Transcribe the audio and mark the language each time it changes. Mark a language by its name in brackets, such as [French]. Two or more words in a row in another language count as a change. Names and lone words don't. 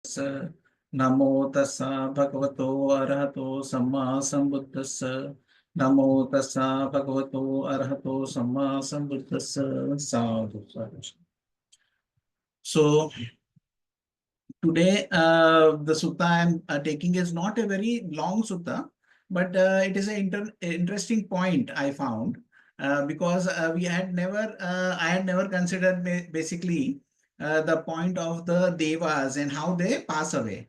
[Pali] नमो तस्सा भगवतो अरहतो सम्मा सम्बुद्धस्स नमो तस्सा भगवतो अरहतो सम्मा सम्बुद्धस्स साधु साधु. [English] So today the sutta I am taking is not a very long sutta, but it is an interesting point I found because we had never I had never considered basically the point of the devas and how they pass away.